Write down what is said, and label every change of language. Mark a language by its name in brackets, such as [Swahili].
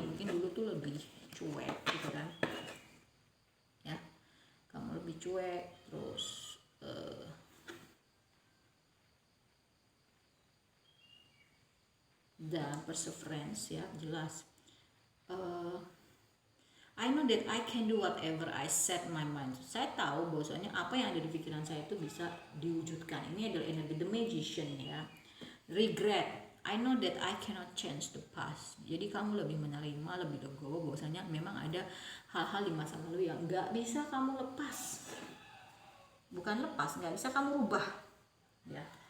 [Indonesian] Mungkin dulu tuh lebih cuek gitu kan ya, kamu lebih cuek, terus dan perseverance ya, jelas. [English] I know that I can do whatever I set my mind. [Indonesian] Saya tahu bahwasanya apa yang ada di pikiran saya itu bisa diwujudkan. Ini adalah energi the magician ya. [English] Regret, I know that I cannot change the past. [Indonesian] Jadi kamu lebih menerima, lebih legowo bahwasanya memang ada hal-hal di masa lalu yang nggak bisa kamu lepas. Bukan lepas, nggak bisa kamu rubah ya.